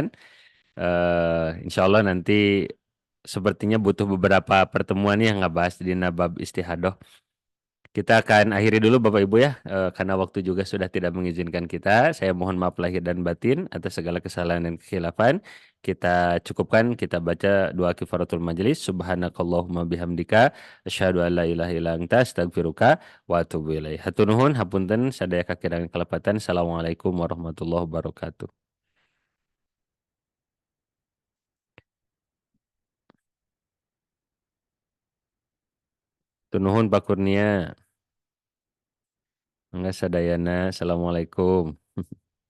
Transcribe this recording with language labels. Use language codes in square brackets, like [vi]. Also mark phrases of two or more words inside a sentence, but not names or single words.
[id] Insya Allah nanti sepertinya butuh beberapa pertemuan yang ngebahas di Nabab Istihadoh. Kita akan akhiri dulu Bapak Ibu ya, karena waktu juga sudah tidak mengizinkan kita. Saya mohon maaf lahir dan batin atas segala kesalahan dan kekhilafan. Kita cukupkan, kita baca doa [ar] كفارة المجلس. سبحانك اللهم وبحمدك، أشهد أن لا إله إلا أنت، أستغفرك وأتوب إليك. [su] Hatur nuhun, hapunten, sadaya kakirangan kelepatan. [ar] السلام عليكم ورحمة الله وبركاته. [su] Hatur nuhun Pak Kurnia. Enggak sadayana. Assalamualaikum.